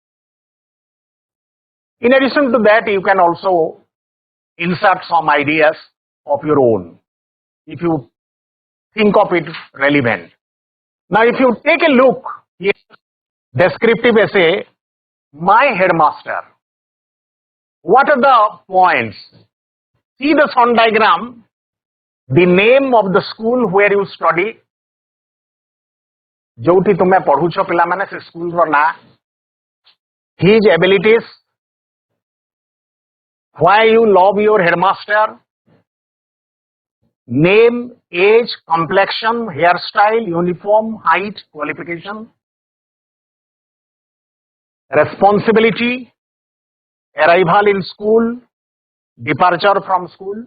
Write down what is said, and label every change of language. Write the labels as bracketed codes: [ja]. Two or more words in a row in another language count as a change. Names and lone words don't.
[en] In addition to that, you can also insert some ideas of your own, if you think of it relevant. Now, if you take a look here, descriptive essay, my headmaster. What are the points? See the Venn diagram, the name of the school where you study. [or] ଜୋଠି ତୁମେ ପଢ଼ୁଛ ପିଲା ମାନେ ସେ ସ୍କୁଲ ରୋ ନା. [en] His abilities. Why you love your headmaster. Name, age, complexion, hairstyle, uniform, height, qualification. Responsibility, arrival in school, departure from school.